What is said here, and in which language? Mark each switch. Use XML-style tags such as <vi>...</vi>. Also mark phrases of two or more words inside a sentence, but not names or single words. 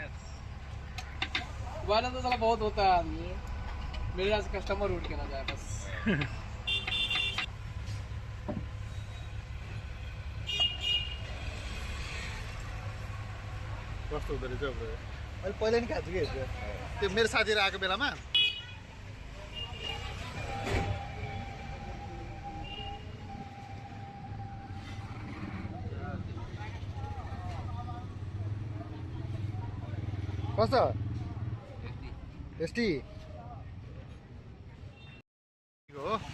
<hi>वाला तो साला बहुत होता है आदमी, मेरे यहाँ से कस्टमर उठ के ना जाए बस।</hi> <ne>कस्तो हुँदो रहेछ अब? मैले पहिला नि खाएको छु कि त्यो मेरो साथीहरू आएको बेलामा। कस्तो टेस्टी हो।</ne>